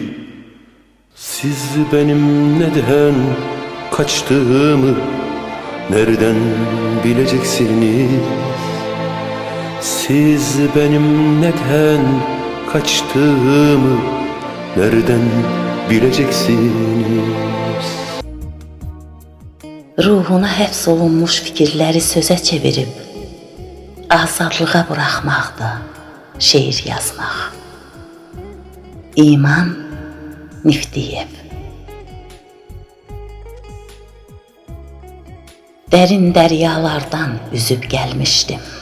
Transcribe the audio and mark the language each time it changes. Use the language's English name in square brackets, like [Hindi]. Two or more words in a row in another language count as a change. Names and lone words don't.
[Turkish] Siz benim neden kaçtığımı nereden bileceksiniz? Siz benim neden kaçtığımı nereden bileceksiniz? [Azerbaijani] Ruhuna həbs olunmuş fikirləri sözə çevirib azadlığa buraxmaqdır şeir yazmaq. İman Niftiyev. Dərin dəryalardan üzüb gəlmişdim.